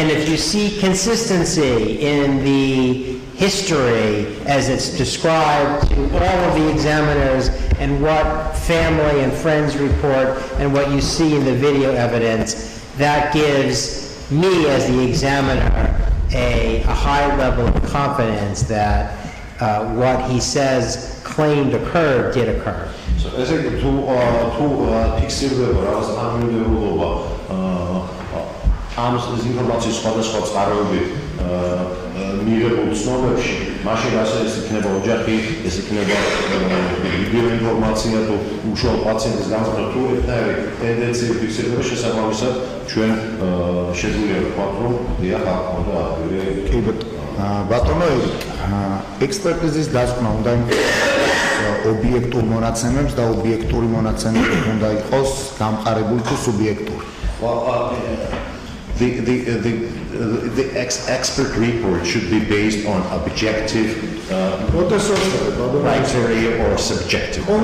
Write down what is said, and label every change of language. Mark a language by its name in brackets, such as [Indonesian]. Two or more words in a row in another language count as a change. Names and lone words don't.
[English] if you see consistency in the history as it's described to all of the examiners and what family and friends report and what you see in the video evidence, that gives me as the examiner a high level of confidence that what he says claimed occurred did occur. So as I to [Georgian] ფიქსირდება რაღაც თანმიმდევრულობა ამ ინფორმაციის სხვადასხვა წყაროებით მიღებულ ცნობებში, მაშინ ასე ეს იქნება ოჯახი, ეს იქნება ვიდეო ინფორმაცია თუ უშუალო პაციენტის გამოსახვა თუ ერთნაირი ტენდენციები ფიქსირდება შესაბამისად ჩვენ შეგვიძლია ვთქვათ რომ დიახ აქ უნდა აღგვირე ბატონო ექსპერტიზის დასკვნა უნდა ობიექტურ მონაცემებს და ობიექტური მონაცემები უნდა იყოს გამყარებული თუ სუბიექტური. [English] The expert report should be based on objective criteria or subjective.